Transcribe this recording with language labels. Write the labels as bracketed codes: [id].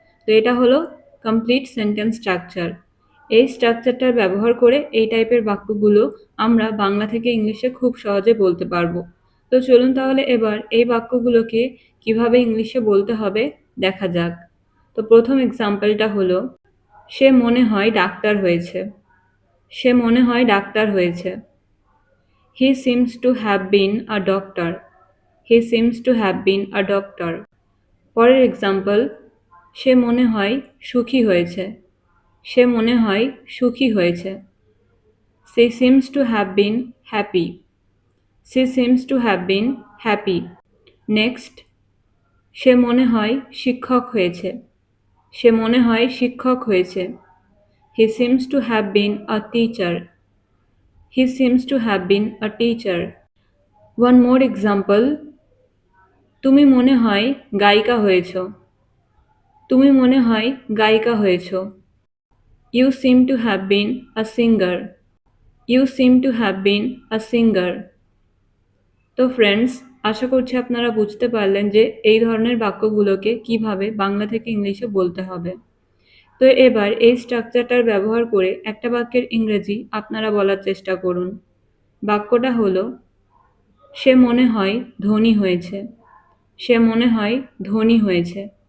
[bn] তো এটা হলো কমপ্লিট সেন্টেন্স স্ট্রাকচার। এই স্ট্রাকচারটার ব্যবহার করে এই টাইপের বাক্যগুলো আমরা বাংলা থেকে ইংলিশে খুব সহজে বলতে পারবো। তো চলুন তাহলে এবার এই বাক্যগুলোকে কিভাবে ইংলিশে বলতে হবে দেখা যাক। তো প্রথম এক্সাম্পলটা হলো সে মনে হয় ডাক্তার হয়েছে, সে মনে হয় ডাক্তার হয়েছে। [en] He seems to have been a doctor. He seems to have been a doctor. [bn] পরের এক্সাম্পল, সে মনে হয় সুখী হয়েছে, সে মনে হয় সুখী হয়েছে। [en] She seems to have been happy. She seems to have been happy. [bn] Next, সে মনে হয় শিক্ষক হয়েছে, সে মনে হয় শিক্ষক হয়েছে। [en] He seems to have been a teacher. He seems to have been a teacher. One more example, [bn] তুমি মনে হয় গায়িকা হয়েছ, তুমি মনে হয় গায়িকা হয়েছ। [en] You seem to have been a singer. You seem to have been a singer. [bn] তো ফ্রেন্ডস, আশা করছি আপনারা বুঝতে পারলেন যে এই ধরনের বাক্যগুলোকে কিভাবে বাংলা থেকে ইংলিশে বলতে হবে। তো এবার এই স্ট্রাকচারটার ব্যবহার করে একটা বাক্যের ইংরেজি আপনারা বলার চেষ্টা করুন। বাক্যটা হলো সে মনে হয় ধনী হয়েছে, সে মনে হয় ধনী হয়েছে।